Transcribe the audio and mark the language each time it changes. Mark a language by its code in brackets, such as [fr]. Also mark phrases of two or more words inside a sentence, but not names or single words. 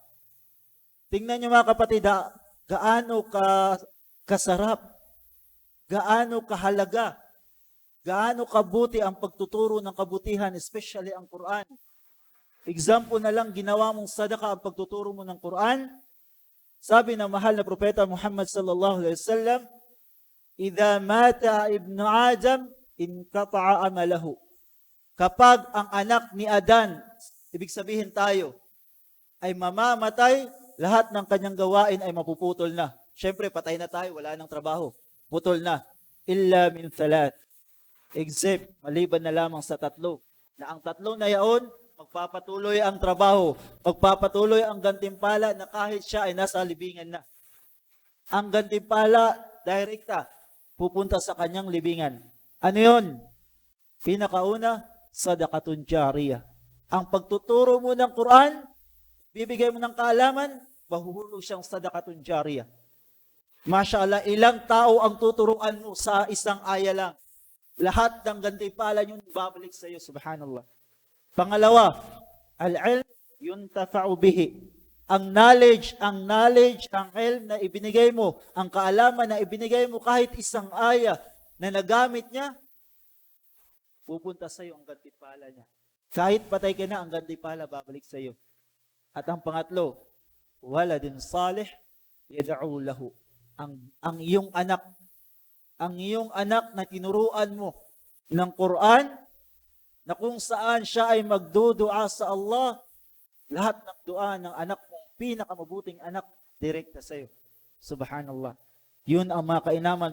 [tl] Tingnan niyo mga kapatid, gaano kasarap, gaano kahalaga, gaano kabuti ang pagtuturo ng kabutihan, especially ang Quran. Example na lang, ginawa mong sadaka ang pagtuturo mo ng Quran. Sabi ng mahal na propeta Muhammad [ar] صلى الله عليه وسلم إذا مات ابن آدم انقطع عمله." [tl] Kapag ang anak ni Adan, ibig sabihin tayo, ay mamamatay, lahat ng kanyang gawain ay mapuputol na. Siyempre, patay na tayo, wala nang trabaho. Putol na. [ar] إلا من ثلاث. [tl] Except, maliban na lamang sa tatlo. Na ang tatlo na yaon, magpapatuloy ang trabaho. Magpapatuloy ang gantimpala na kahit siya ay nasa libingan na. Ang gantimpala, direkta, pupunta sa kanyang libingan. Ano yun? Pinakauna, [ar] صدقة جارية. [tl] Ang pagtuturo mo ng Quran, bibigay mo ng kaalaman, mahuhulog siyang [ar] صدقة جارية. [tl] Mashallah, ilang tao ang tuturuan mo sa isang aya lang. Lahat ng gantimpala nyo babalik sa iyo, subhanallah. Pangalawa, [ar] العلم ينتفع به. [tl] Ang knowledge, ang ilm na ibinigay mo, ang kaalaman na ibinigay mo, kahit isang aya na nagamit niya, pupunta sa iyo ang gantimpala niya. Kahit patay ka na, ang gantimpala babalik sa iyo. At ang pangatlo, [ar] ولد صالح يدعو له. [tl] Ang iyong anak na tinuruan mo ng Quran, na kung saan siya ay magdudua sa Allah, lahat ng dua ng anak mo, pinakamabuting anak, direkta sa iyo. Subhanallah. Yun ang mga kainaman.